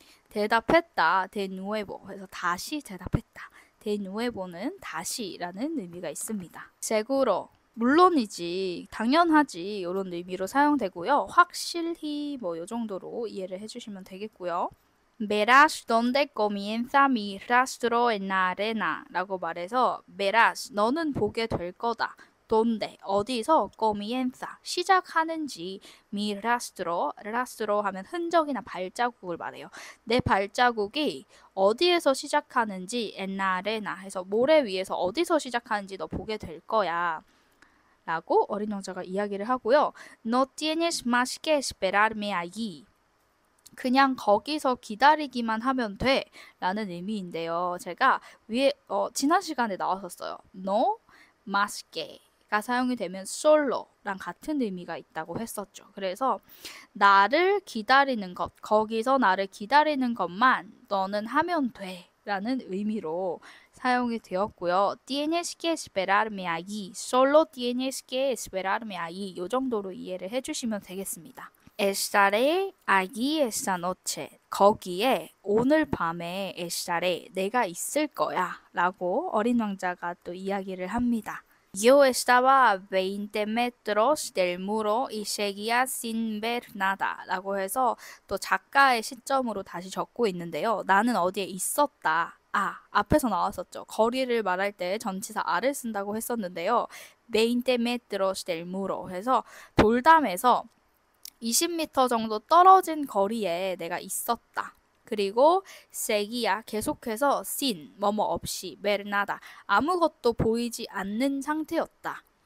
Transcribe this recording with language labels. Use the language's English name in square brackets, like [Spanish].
[Korean] 대답했다, de nuevo, 그래서 다시 대답했다. de nuevo는 다시라는 의미가 있습니다. seguro, 물론이지, 당연하지 이런 의미로 사용되고요. 확실히 뭐 이 정도로 이해를 해주시면 되겠고요. [Spanish] verás donde comienza mi rastro en la arena [Korean] 라고 말해서 verás 너는 보게 될 거다. donde 어디서 comienza 시작하는지 mi rastro 하면 흔적이나 발자국을 말해요. 내 발자국이 어디에서 시작하는지 [Spanish] en la arena [Korean] 해서 모래 위에서 어디서 시작하는지 너 보게 될 거야. 라고 어린 왕자가 이야기를 하고요. [Spanish] No tienes más que esperarme allí. [Korean] 그냥 거기서 기다리기만 하면 돼 라는 의미인데요. 제가 위에 지난 시간에 나왔었어요. No más que가 사용이 되면 solo랑 같은 의미가 있다고 했었죠. 그래서 나를 기다리는 것, 거기서 나를 기다리는 것만 너는 하면 돼 라는 의미로 사용이 되었고요. [Spanish] Tienes que esperarme allí. Solo tienes que esperarme allí. [Korean] 이 정도로 이해를 해주시면 되겠습니다. [Spanish] Estaré allí esta noche. [Korean] 거기에 오늘 밤에 estaré 내가 있을 거야 라고 어린 왕자가 또 이야기를 합니다. [Spanish] Yo estaba a 20 metros del muro y seguía sin ver nada [Korean] 라고 해서 또 작가의 시점으로 다시 적고 있는데요. 나는 어디에 있었다. 앞에서 나왔었죠. 거리를 말할 때 전치사 a를 쓴다고 했었는데요. [Spanish] 20 metros del muro [Korean] 해서 돌담에서 20m 정도 떨어진 거리에 내가 있었다. 그리고 seguía 계속해서 sin 뭐뭐 없이 ver nada 아무것도 보이지 않는 상태였다.